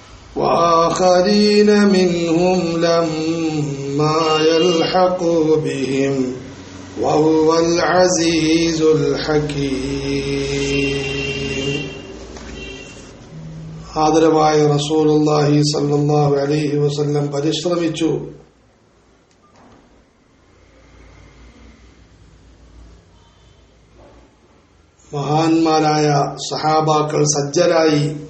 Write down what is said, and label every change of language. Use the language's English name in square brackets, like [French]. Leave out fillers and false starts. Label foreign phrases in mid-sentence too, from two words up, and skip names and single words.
[Arabic] وآخرين منهم لما يلحقوا بهم وهو العزيز الحكيم. [Malayalam] ആദരവായ [Arabic] رسول الله صلى الله عليه وسلم [Malayalam] പരിശ്രമിച്ചു. മഹാന്മാരായ സഹാബാക്കൾ സജ്ജരായി.